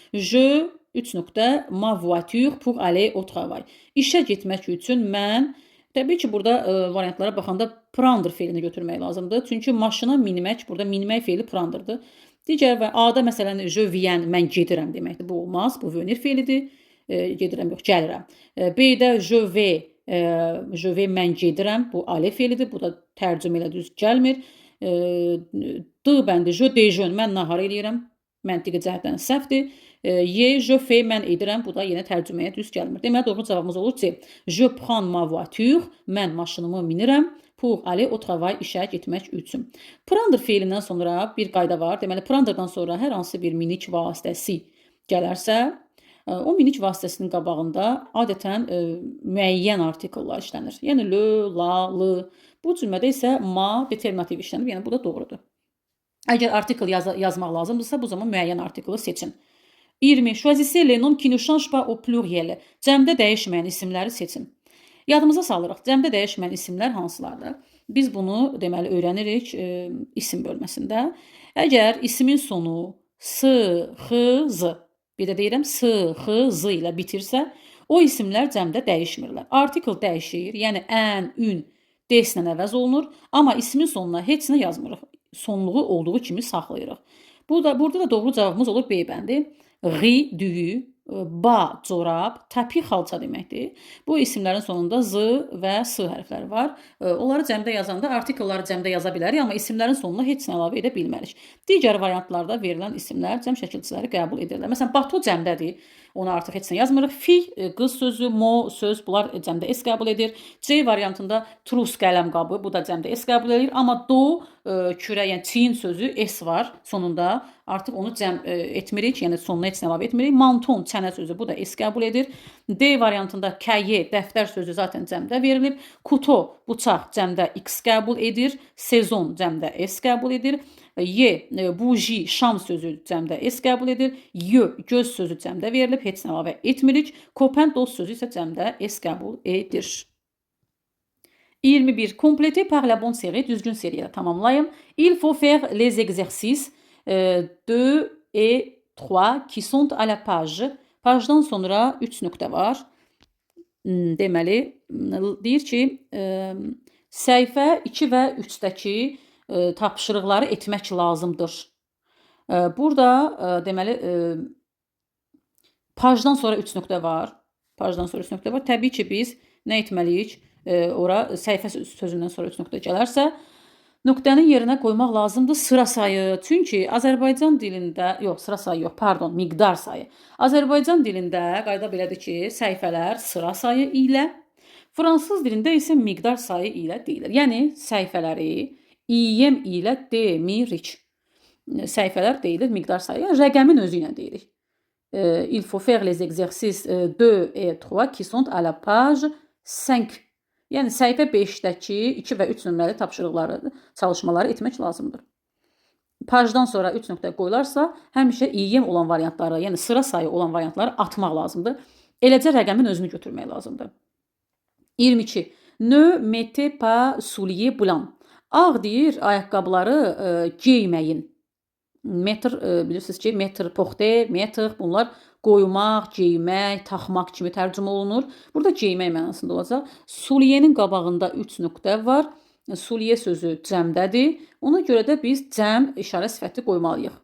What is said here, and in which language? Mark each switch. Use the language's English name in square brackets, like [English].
[French] Je [Azerbaijani] 3 nöqtə, [French] ma voiture pour aller au travail. [Azerbaijani] İşə getmək üçün mən, təbii ki, burada variantlara baxanda prendre feilini götürmək lazımdır. Çünki maşına minmək, burada minmək feili prendre'dır. Digər və A-da məsələn, [French] je viens, [Azerbaijani] mən gedirəm deməkdir. Bu olmaz, bu venir feilidir. Gedirəm yox, gəlirəm. B-də [French] je vais, [Azerbaijani] mən gedirəm. Bu aller feilidir. Bu da tərcümə ilə düz gəlmir. D bəndi, [French] je déjeune, [Azerbaijani] mən nahar eləyirəm. Məntiqi cəhətdən səhvdir. [French] Je fais, [Azerbaijani] mən edirəm. Bu da yenə tərcüməyə düz gəlmir. Deməli, doğru cavabımız olur C. [French] Je prends ma voiture, [Azerbaijani] mən maşınımı minirəm. [French] Pour aller au travail, [Azerbaijani] işə getmək üçün. Prendre feilindən sonra bir qayda var. Deməli, prendre'dan sonra hər hansı bir minik vasitəsi gələrsə, o minik vasitəsinin qabağında adətən müəyyən artikellar işlənir. Yəni, le, la, l. Bu cümlədə isə ma determinativ işlənir. Yəni, bu da doğrudur. Əgər artikel yazmaq lazımdırsa, bu zaman müəyyən artikeli seçin. 20. [French] Choisissez les noms qui ne changent pas au pluriel. [Azerbaijani] Cəmdə dəyişməyən isimləri seçin. Yadımıza salırıq. Cəmdə dəyişməyən isimlər hansılardır? Biz bunu deməli öyrənirik isim bölməsində. Əgər ismin sonu s, x, z, bir də deyirəm s, x, z ilə bitirsə, o isimlər cəmdə dəyişmirlər. Artikel dəyişir, yəni ən, ün, des-lə əvəz olunur, amma ismin sonuna heç nə yazmırıq. Sonluğu olduğu kimi saxlayırıq. Burada da doğru cavabımız olur B bəndi. Ri, düyü, ba, corab, təpi, xalça deməkdir. Bu isimlərin sonunda z və s hərfləri var. Onları cəmdə yazanda artikelləri cəmdə yaza bilərik, amma isimlərin sonuna heç nə əlavə edə bilmərik. Digər variantlarda verilən isimlər cəm şəkilçiləri qəbul edirlər. Məsələn, Batu cəmdədir. Ona artıq heç nə yazmırıq. Fi, qız sözü, mo, söz, bunlar cəmdə S qəbul edir. C variantında trus, qələm qabı, bu da cəmdə S qəbul edir. Amma do, kürə, yəni çiyin sözü S var sonunda. Artıq onu cəm etmirik, yəni sonuna heç nə əlavə etmirik. Manton, çənə sözü, bu da S qəbul edir. D variantında kəye, dəftər sözü zaten cəmdə verilib. Kuto, bıçaq cəmdə X qəbul edir. Sezon cəmdə S qəbul edir. Y, buji, şam sözü cəmdə S qəbul edir. Y, göz sözü cəmdə verilib, heç nə əlavə etmirik. Kopen, dost sözü isə cəmdə S qəbul edir. [French] 21. Complétez par la bonne série, [Azerbaijani] düzgün seriyada tamamlayın. [French] Il faut faire les exercices 2 et 3 qui sont à la page. [Azerbaijani] Pagedan sonra 3 nöqtə var. Deməli, deyir ki, səhifə 2 və 3-dəki tapşırıqları etmək lazımdır. Burada deməli, pajdan sonra 3 nöqtə var. Pajdan sonra 3 nöqtə var. Təbii ki, biz nə etməliyik? Ora səhifə sözündən sonra 3 nöqtə gələrsə, nöqtənin yerinə qoymaq lazımdır sıra sayı. Çünki Azərbaycan dilində, yox, sıra sayı yox, pardon, miqdar sayı. Azərbaycan dilində qayda belədir ki, səhifələr sıra sayı ilə, fransız dilində isə miqdar sayı ilə deyilir. Yəni, səhifələri İyem ilə demirik. Səhifələr deyilir, miqdar sayı. Yəni, rəqəmin özü ilə deyirik. [French] Il faut faire les exercices 2 et 3 qui sont à la page 5. [Azerbaijani] Yəni, səhifə 5-dəki 2 və 3 nömrəli tapşırıqları, çalışmaları etmək lazımdır. Pajdan sonra 3 nöqtə qoyularsa, həmişə iyem olan variantları, yəni sıra sayı olan variantları atmaq lazımdır. Eləcə rəqəmin özünü götürmək lazımdır. 22. [French] Ne mettez pas souliers blancs. [Azerbaijani] Ağ deyir, ayaqqabıları geyməyin. Metr, bilirsiniz ki, metr, porter, metr, bunlar qoymaq, geymək, taxmaq kimi tərcümə olunur. Burada geymək mənasında olacaq. Souliyerin qabağında 3 nöqtə var. Souliye sözü cəmdədir. Ona görə də biz cəm işarə sifəti qoymalıyıq.